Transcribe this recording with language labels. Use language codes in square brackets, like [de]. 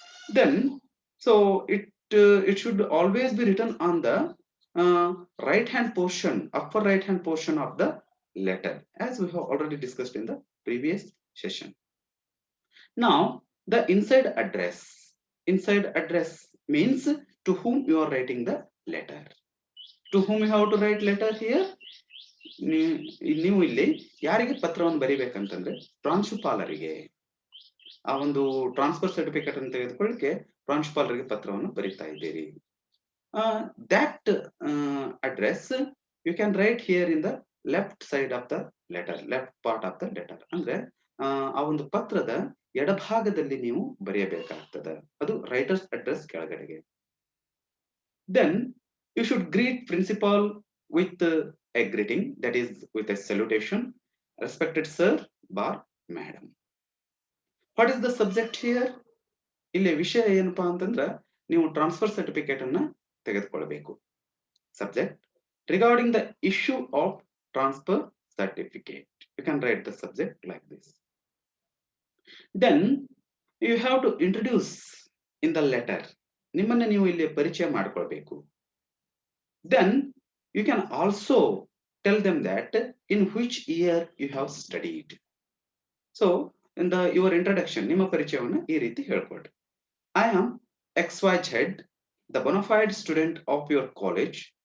[en] Then, so it should always be written on the right hand portion, upper right hand portion of the letter, as we have already discussed in the previous session. Now, the inside address. Inside address means to whom you are writing the letter. To whom you have to write letter here? [kn] ನೀವು ಇಲ್ಲಿ ಯಾರಿಗೆ ಪತ್ರವನ್ನು ಬರಿಬೇಕಂತಂದ್ರೆ ಪ್ರಾಂಶುಪಾಲರಿಗೆ, ಆ ಒಂದು transfer certificate ಅನ್ನು ತೆಗೆದುಕೊಳ್ಳಿಕ್ಕೆ ಪ್ರಾಂಶುಪಾಲರಿಗೆ ಪತ್ರವನ್ನು ಬರಿತಾ ಇದ್ದೀರಿ. [en] That address you can write here in the left side of the letter, left part of the letter. [kn] ಅಂದ್ರೆ ಆ ಒಂದು ಪತ್ರದ ಎಡಭಾಗದಲ್ಲಿ ನೀವು ಬರೆಯಬೇಕಾಗ್ತದೆ. ಅದು ರೈಟರ್ಸ್ ಅಡ್ರೆಸ್ ಕೆಳಗಡೆಗೆ. [en] Then you should greet principal with a greeting, that is with a salutation: respected sir, bar madam. What is the subject here? [kn] ಇಲ್ಲಿ ವಿಷಯ ಏನಪ್ಪಾ ಅಂತಂದ್ರ ನೀವು ಟ್ರಾನ್ಸ್ಫರ್ ಸರ್ಟಿಫಿಕೇಟ್ ಅನ್ನ ತೆಗೆದುಕೊಳ್ಳಬೇಕು. [en] Subject: regarding the issue of transfer certificate. You can write the subject like this. Then you have to introduce in the letter. [kn] ನಿಮ್ಮನ್ನ ನೀವು ಇಲ್ಲಿ ಪರಿಚಯ ಮಾಡಿಕೊಳ್ಬೇಕು. [en] Then you can also tell them that in which year you have studied. So in the your introduction, [kn] ನಿಮ್ಮ ಪರಿಚಯವನ್ನು ಈ ರೀತಿ ಹೇಳ್ಕೊಳ್ರಿ. [en] I am XYZ, the bona fide student of your college.